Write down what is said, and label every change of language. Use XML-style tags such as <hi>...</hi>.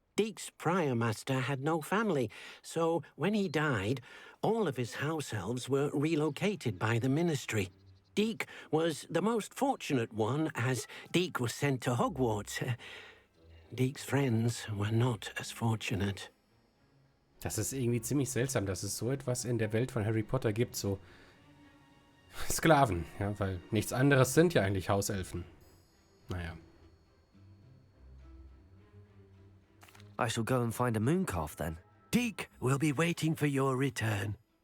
<en>Deke's prior master had no family, so when he died, all of his house elves were relocated by the ministry. Deke was the most fortunate one, as Deke was sent to Hogwarts. Deke's friends were not as fortunate.</en> <de>Das ist irgendwie ziemlich seltsam, dass es so etwas in der Welt von Harry Potter gibt, so Sklaven, ja, weil nichts anderes sind ja eigentlich Hauselfen. Naja.</de> <en>I shall go and find a moon calf then. Deke will be waiting for your return.</en>